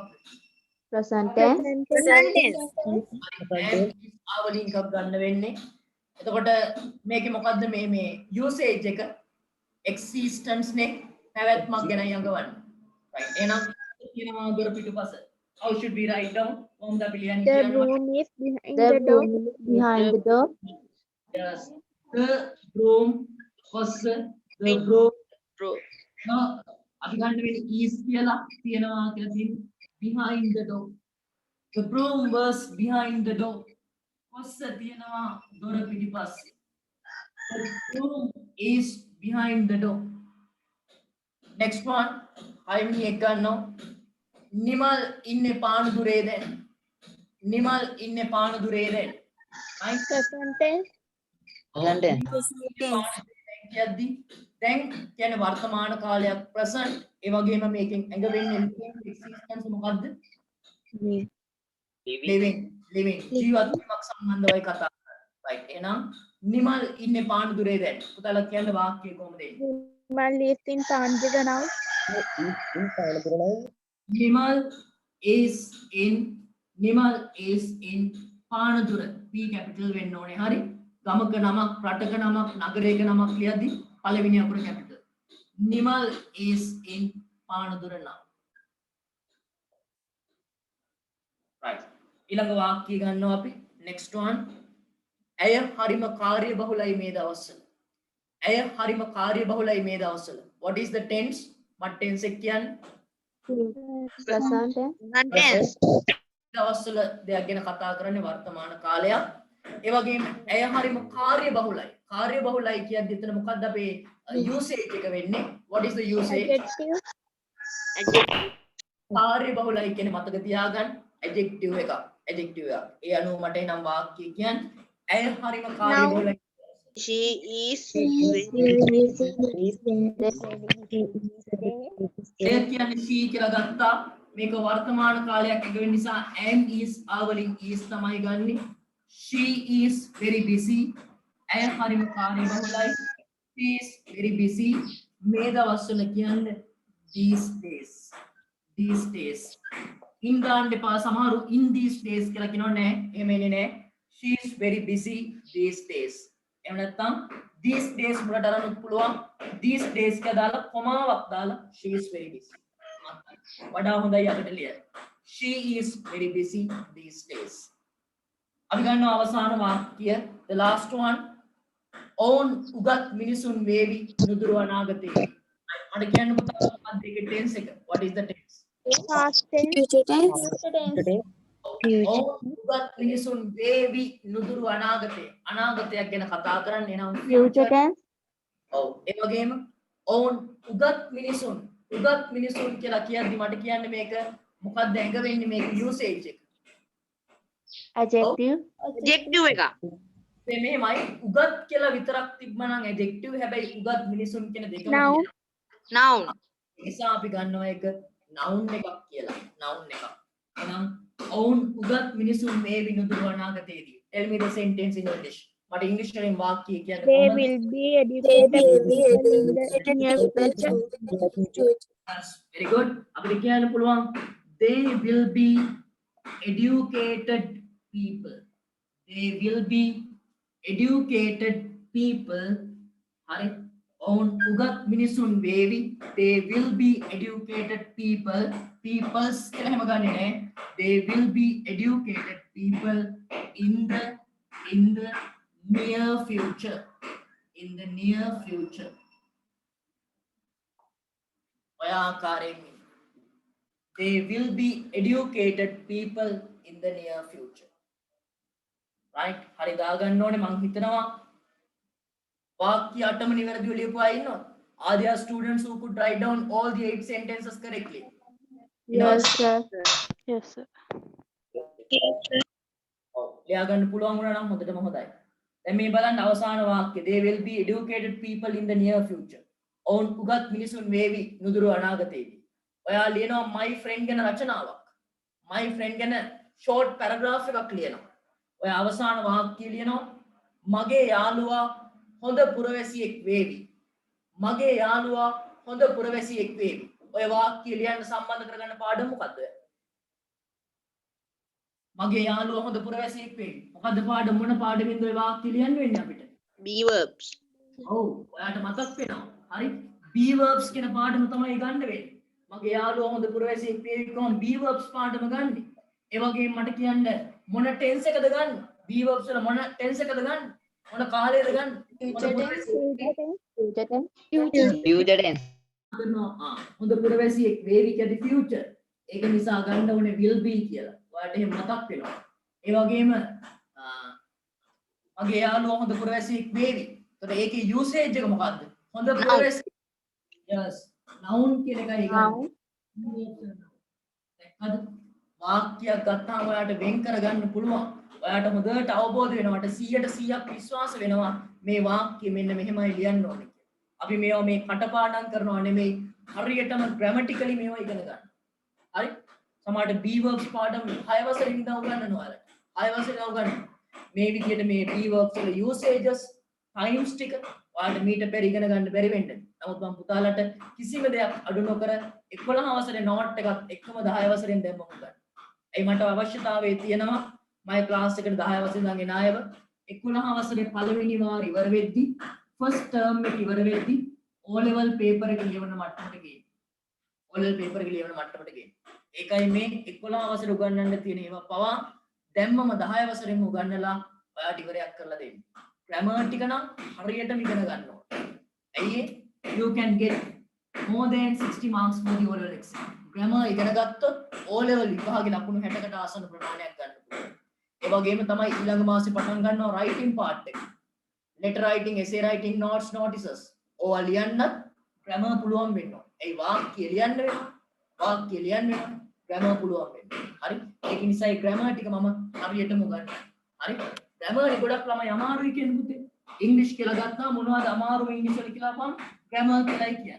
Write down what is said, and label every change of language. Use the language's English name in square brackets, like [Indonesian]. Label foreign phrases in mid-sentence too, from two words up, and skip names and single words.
[English] Present tense. Present tense. [Sinhala] ආවලින් එකක් ගන්න වෙන්නේ. එතකොට මේකේ මොකද්ද මේ යූසේජ් එක existence නේ පැවැත්මක් ගැන යඟවන්න. right එහෙනම් කියනවා දොර පිටුපස. [English] how should we write down? [Sinhala] කොහොමද අපි ලියන්නේ [English] The [Sinhala] කියන්න මට? [English] room is behind The the door. room is behind the door. Yes. The room was the room. Bro. [Sinhala] අපි ගන්න වෙන්නේ is කියලා තියනවා කියලා තියෙන්නේ [English] behind the door. The broom was behind the door. [Sinhala] කොස්ස තියනවා දොර පිටිපස්සේ. [English] The broom is behind the door. Next one. [Sinhala] හයවෙනි එක ගන්නවා. නිමල් ඉන්නේ පානදුරේ දැන්. නිමල් ඉන්නේ පානදුරේ දැන්. right? [English] Present tense. [Sinhala] කියද්දි දැන් කියන්නේ වර්තමාන කාලයක් present ඒ වගේම මේකෙන් ඇඟ වෙන්නේ existence මොකද්ද? living ජීවත් වීමක් සම්බන්ධවයි කතා කරන්නේ. right එහෙනම් නිමල් ඉන්නේ පානදුරේ දැන්. පුතාලා කියන්න වාක්‍යය කොහොමද එන්නේ? [English] Man lives in Pandra now. නිමල් is in පානදුර. [Sinhala] P capital වෙන්න ඕනේ. හරි. ගමක නමක්, රටක නමක්, නගරයක නමක් ලියද්දි පළවෙනි අකුර capital. [English] නිමල් is in පානදුර now. [Sinhala] right ඊළඟ වාක්‍යය ගන්නවා අපි [English] next one. [Sinhala] ඇය හරිම කාර්යබහුලයි මේ දවස්වල. ඇය හරිම කාර්යබහුලයි මේ දවස්වල. [English] what is the tense? what tense [Sinhala] එක කියන්නේ? [English] Present tense. Present tense. [Sinhala] දවස්වල දෙයක් ගැන කතා කරන්නේ වර්තමාන කාලයක්. ඒ වගේම ඇය හරිම කාර්යබහුලයි. කාර්යබහුලයි කියද්දි එතන මොකක්ද අපේ usage එක වෙන්නේ? [English] what is the usage? Adjective. [Sinhala] කාර්යබහුලයි කියන්නේ මතක තියාගන්න adjective එක. adjective එක. ඒ අනුව මට එනම් වාක්‍ය කියන්නේ ඇය හරිම කාර්යබහුලයි. [English] She is [Sinhala] එය කියන්නේ she කියලා ගත්තා. මේක වර්තමාන කාලයක් එක වෙන නිසා [English] am is [Sinhala] ආවලින් is තමයි ගන්නෙ. [English] She is very busy. [Sinhala] ඇය හරිම කාර්යබහුලයි. [English] She is very busy. [Sinhala] මේ දවස්වල කියන්නේ [English] these days. these days. [Sinhala] in ගන්න එපා සමහරු [English] in these days [Sinhala] කියලා කියනවා නෑ. එහෙම එන්නේ නෑ. [English] She is very busy these days. [Sinhala] එහෙම නැත්නම් [English] these days [Sinhala] මුලට අරන් පුළුවන්. [English] these days [Sinhala] කියලා දාලා කොමාවක් දාලා [English] she is very busy. [Sinhala] වඩා හොඳයි අපිට ලියන්න. [English] She is very busy these days. [Sinhala] අපි ගන්නවා අවසාන වාක්‍ය [English] the last one. [Sinhala] own උගත් මිනිසුන් වේවි නුදුරු අනාගතේ. මට කියන්න පුතා මොකක්ද ඒකේ tense එක? [English] what is the tense? Past tense. Future tense. [Sinhala] own උගත් මිනිසුන් වේවි නුදුරු අනාගතේ. අනාගතයක් ගැන කතා කරන්නේ නම් [English] Future tense. [Sinhala] ඔව් ඒ වගේම own උගත් මිනිසුන් කියලා කියද්දි මට කියන්නේ මේක මොකක්ද ඇඟ වෙන්නේ මේක usage එක. [English] Adjective. [Sinhala] adjective එක. මේ මෙහෙමයි උගත් කියලා විතරක් තිබ්බනම් adjective හැබැයි උගත් මිනිසුන් කියන දෙකම [English] Noun. Noun. [Sinhala] නිසා අපි ගන්නවා එක noun එකක් කියලා. noun එකක්. එහෙනම් own උගත් මිනිසුන් මේ විනුදුරු අනාගතයේදී. [English] tell me the sentence in English. [Sinhala] මට ඉංග්‍රීසි වලින් වාක්‍ය කියන්න [English] They [Sinhala] කොහොමද? [English] will be educated people in the near future. That's very good. [Sinhala] අපිට කියන්න පුළුවන් [English] they will be educated people. They will be educated people. [Sinhala] හරි. own උගත් මිනිසුන් වේවි. [English] They will be educated people. [Sinhala] peoples කියලා හැම ගන්නේ නෑ. [English] They will be educated people in the near future. In the near future. [Sinhala] ඔය ආකාරයෙන් [English] they will be educated people in the near future. [Sinhala] right හරි දාගන්න ඕනේ මං හිතනවා වාක්‍ය 8ම නිවැරදිව ලියපු අය ඉන්නවා. [English] are there students who could write down all the 8 sentences correctly? Yes, sir. Yes, sir. [Sinhala] ඔව් ලියා ගන්න පුළුවන් වුණා නම් හොඳටම හොඳයි. දැන් මේ බලන්න අවසාන වාක්‍ය [English] they will be educated people in the near future. [Sinhala] ඔවුන් උගත් මිනිසුන් වේවි නුදුරු අනාගතයේදී. ඔයා ලියනවා [English] my friend [Sinhala] ගැන රචනාවක්. [English] my friend [Sinhala] ගැන [English] short paragraph [Sinhala] එකක් ලියනවා. ඔයා අවසාන වාක්‍ය ලියනවා මගේ යාළුවා හොඳ පුරවැසියෙක් වේවි. මගේ යාළුවා හොඳ පුරවැසියෙක් වේවි. ඔය වාක්‍ය ලියන්න සම්බන්ධ කරගන්න පාඩම මොකද්ද? මගේ යාළුවා හොඳ පුරවැසියෙක් වේවි. මොකද්ද පාඩම මොන පාඩමින්ද ඔය වාක්‍ය ලියන්න වෙන්නේ අපිට? [English] Be verbs. [Sinhala] ඔව් ඔයාලට මතක් වෙනවා. හරි. [English] be verbs [Sinhala] කියන පාඩම තමයි ගන්න වෙන්නේ. මගේ යාළුවා හොඳ පුරවැසියෙක් වේවි කොහොම [English] be verbs [Sinhala] පාඩම ගන්නෙ. ඒ වගේම මට කියන්න මොන tense එකද ගන්න? [English] be verbs [Sinhala] වල මොන tense එකද ගන්න? මොන කාලයද ගන්න? [English] Future tense. Future tense. Future tense. [Sinhala] කරනවා හොඳ පුරවැසියෙක් වේවි කියද්දි future. ඒක නිසා ගන්න ඕනේ [English] will be [Sinhala] කියලා. ඔයාලට එහෙම මතක් වෙනවා. ඒ වගේම මගේ යාළුවා හොඳ පුරවැසියෙක් වේවි. එතකොට ඒකේ usage එක මොකද්ද? හොඳ පුරවැසියෙක්. yes noun කියන එකයි ඒක. දැක්කද? වාක්‍යයක් ගත්තාම ඔයාලට වෙන් කරගන්න පුළුවන්. ඔයාලට හොඳට අවබෝධ වෙනවා. මට 100% විශ්වාස වෙනවා මේ වාක්‍ය මෙන්න මෙහෙමයි ලියන්න ඕනේ කියලා. අපි මේවා මේ කටපාඩම් කරනවා නෙමෙයි හරියටම grammatically මේවා ඉගෙන ගන්න. හරි? සමහරට [English] be verbs [Sinhala] පාඩම් 6 වසරේ ඉඳන් උගන්වනවා ඔයාලට. 6 වසරේ උගන්වනවා. මේ විදිහට මේ [English] be verbs [Sinhala] වල [English] usages times [Sinhala] ටික ඔයාලට මීට පෙර ඉගෙන ගන්න බැරි වෙන්න. නමුත් මම පුතාලට කිසිම දෙයක් අඩු නොකර 11 වසරේ note එකත් එක්කම 10 වසරෙන් දැම්මම ගන්න. ඒ මට අවශ්‍යතාවය තියෙනවා මගේ ක්ලාස් එකට 10 වසරේ ඉඳන් එන අයව 11 වසරේ පළවෙනි වාර ඉවර වෙද්දි [English] first term [Sinhala] එක ඉවර වෙද්දි [English] O level paper [Sinhala] එක ලියවන මට්ටමට ගේන්න. [English] O level paper [Sinhala] එක ලියවන මට්ටමට ගේන්න. ඒකයි මේ 11 වසරේ උගන්වන්න තියෙන ඒවා පවා දැම්මම 10 වසරෙම උගන්වලා ඔයාට ඉවරයක් කරලා දෙන්න. grammar ටික නම් හරියටම ඉගෙන ගන්න ඕනේ. [English] ඇයි you can get more than 60 marks for the O level exam. [Sinhala] grammar ඉගෙන ගත්තොත් [English] O level [Sinhala] විභාගේ ලකුණු 60කට ආසන්න ප්‍රමාණයක් ගන්න පුළුවන්. ඒ වගේම තමයි ඊළඟ මාසේ පටන් ගන්නවා [English] writing part [Sinhala] එක. [English] letter writing, essay writing, notes, notices. [Sinhala] ඕවා ලියන්නත් grammar පුළුවන් වෙන්න ඕනේ. ඒ වාක්‍ය ලියන්න වෙනවා. වාක්‍ය ලියන්න වෙනවා. grammar පුළුවන් වෙන්න. හරි? ඒක නිසා ඒ grammar ටික මම හරියටම උගන්වනවා. හරි? grammar එක ගොඩක් ළමයි අමාරුයි කියන පුතේ. ඉංග්‍රීසි කියලා ගත්තා මොනවද අමාරුම ඉංග්‍රීසි වල කියලා අපම් grammar කියලායි කියන්නේ.